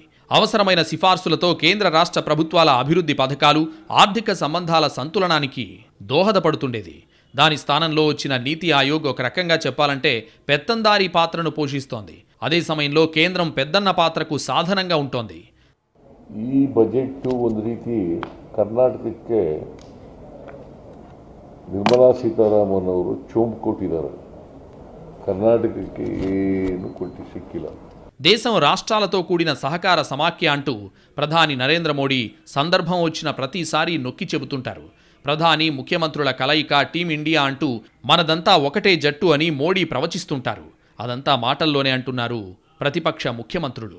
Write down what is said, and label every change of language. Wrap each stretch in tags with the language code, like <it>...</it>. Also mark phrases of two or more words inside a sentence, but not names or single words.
<te>అవసరమైన సిఫార్సులతో కేంద్ర రాష్ట్ర ప్రభుత్వాల అభివృద్ధి పథకాలు, ఆర్థిక సంబంధాల సంతులనానికి దోహదపడుతుండేది. దాని స్థానంలో వచ్చిన నీతి ఆయోగ్ ఒక రకంగా చెప్పాలంటే పెత్తందారీ పాత్రను పోషిస్తోంది. అదే సమయంలో కేంద్రం పెద్దన్న పాత్రకు సాధనంగా ఉంటోంది.</te> <kn>ಈ ಬಜೆಟ್ ಒಂದು ರೀತಿ ಕರ್ನಾಟಕಕ್ಕೆ ನಿರ್ಮಲಾ ಸೀತಾರಾಮನ್ ಅವರು ಚೋಂಪು ಕೊಟ್ಟಿದ್ದಾರೆ. ಕರ್ನಾಟಕಕ್ಕೆ ಏನು ಕೊಟ್ಟು ಸಿಕ್ಕಿಲ್ಲ.</kn> <te>దేశం రాష్ట్రాలతో కూడిన సహకార సమాఖ్య అంటూ ప్రధాని నరేంద్ర మోడీ సందర్భం వచ్చిన ప్రతిసారి నొక్కి చెబుతుంటారు. ప్రధాని ముఖ్యమంత్రుల కలయిక టీం ఇండియా అంటూ మనదంతా ఒకటే జట్టు అని మోడీ ప్రవచిస్తుంటారు. అదంతా మాటల్లోనే అంటున్నారు ప్రతిపక్ష ముఖ్యమంత్రులు.</te>